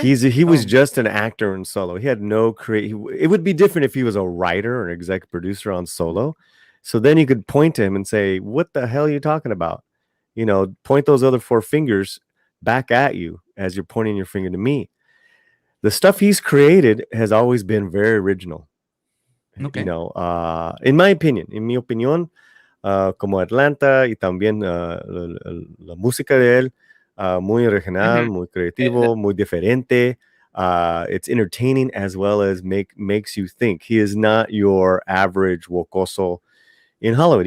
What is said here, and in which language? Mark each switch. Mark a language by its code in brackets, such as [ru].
[en] He was just an actor in Solo. He had no it would be different if he was a writer or an exec producer on Solo. So then you could point to him and say, "What the hell are you talking about?" You know, point those other four fingers back at you as you're pointing your finger to me. The stuff he's created has always been very original. Okay. You know, in my opinion, [es] en mi opinión, como Atlanta y también la música de él, muy original, muy creativo, muy diferente. [en] It's entertaining as well as makes you think. He is not your average wocoso in Hollywood.